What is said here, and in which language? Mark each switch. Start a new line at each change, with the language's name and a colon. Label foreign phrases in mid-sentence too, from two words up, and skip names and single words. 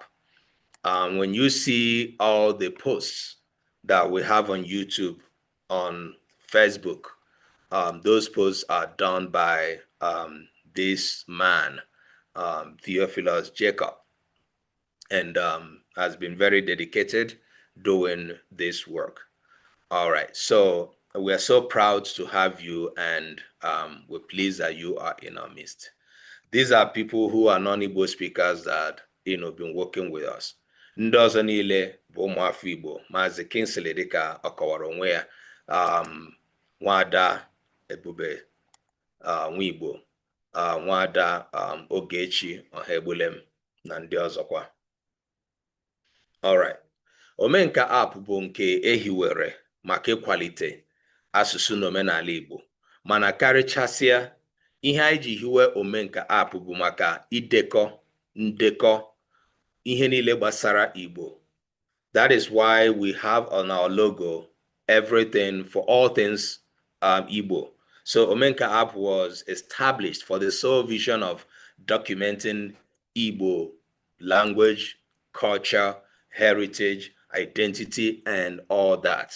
English: When you see all the posts that we have on YouTube, on Facebook, those posts are done by this man, Theophilus Jacob, and has been very dedicated doing this work. All right, so we're so proud to have you, and we're pleased that you are in our midst. These are people who are non-Igbo speakers that been working with us.
Igbo: Ndị ọzọ niile bụ ụmụafọ Igbo. Maazị Kingsley dịka ọ kọwara onwe ya, Nwada Ebube Nwigbo, Nwada Ogechi Ọhaegbulem na ndị ọzọkwa.
English: All right.
Igbo: Omenka App bụ nke ehiwere maka ịkwalite asụsụ na omenala Igbo, mana karịchasịa ihe anyị ji hiwe Omenka App bụ maka ndekọ ihe niile gbasara Igbo.
English: That is why we have on our logo everything for all things Igbo. So Omenka App was established for the sole vision of documenting Igbo language, culture, heritage, identity, and all that.